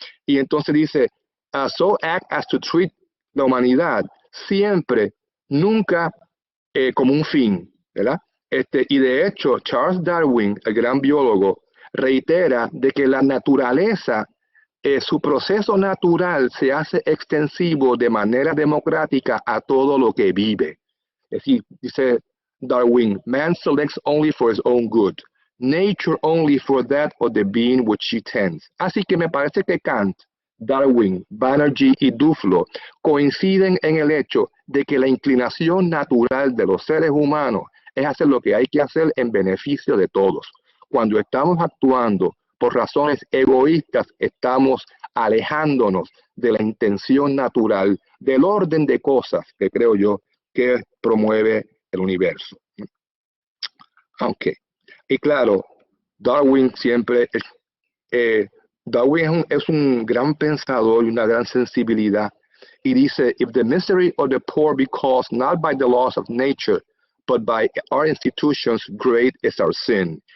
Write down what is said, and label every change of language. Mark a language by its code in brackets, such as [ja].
[es] Y entonces dice, [en] so act as to treat [es] la humanidad siempre, nunca como un fin, ¿verdad? Y de hecho, Charles Darwin, el gran biólogo, reitera de que la naturaleza, su proceso natural se hace extensivo de manera democrática a todo lo que vive. Es decir, dice Darwin, [en] man selects only for his own good, nature only for that of the being which she tends. [es] Así que me parece que Kant, Darwin, Banerjee y Duflo coinciden en el hecho de que la inclinación natural de los seres humanos es hacer lo que hay que hacer en beneficio de todos. Cuando estamos actuando por razones egoístas, estamos alejándonos de la intención natural, del orden de cosas que creo yo que promueve el universo. Aunque, y claro, Darwin siempre Darwin es un gran pensador y una gran sensibilidad. Y dice, [en] if the misery of the poor be caused not by the laws of nature, but by our institutions, great is our sin.